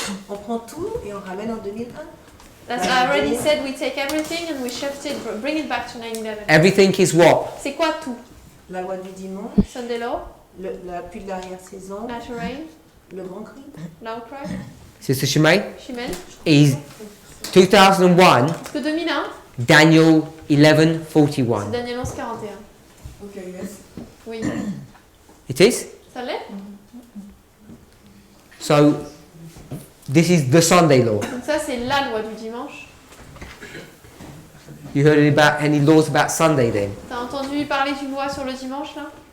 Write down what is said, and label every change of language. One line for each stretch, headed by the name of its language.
French: On prend tout et on ramène en 2001.
English: That's I already said we take everything and we shift it, bring it back to 9/11. Everything is what?
French: C'est quoi tout? La loi du dimanche,
English: Sunday law,
French: la pluie de l'arrière-saison,
English: latter rain,
French: le grand cri.
English: loud cry, Sister Shemaine?
French: Chimène.
English: Is 2001,
French: Est-ce que 2001
English: Daniel
French: c'est
English: 11:41.
French: Daniel 11, 41?
English: Ok, yes.
French: Oui.
English: It is?
French: Ça l'est?
English: So, this is the Sunday law.
French: Donc ça c'est la loi du dimanche.
English: You heard about any laws about Sunday then?
French: T'as entendu parler d'une loi sur le dimanche là?